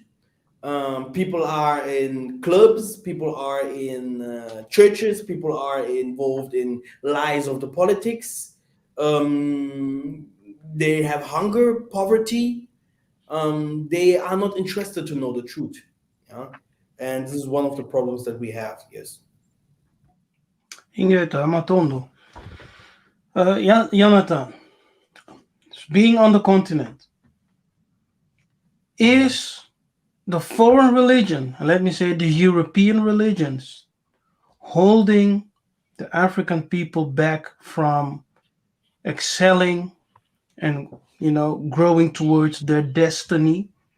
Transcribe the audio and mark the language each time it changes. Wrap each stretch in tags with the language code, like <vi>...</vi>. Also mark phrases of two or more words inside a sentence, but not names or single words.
<en>People are in clubs, people are in churches, people are involved in lies of the politics. They have hunger, poverty. They are not interested to know the truth. Yeah? And this is one of the problems that we have. Yes.</en> <kg>Ingeta, Matondo.</kg> <en>Yah'Natan, being on the continent, Mhm. is the foreign religion, let me say the European religions, holding the African people back from excelling and growing towards their destiny?</en>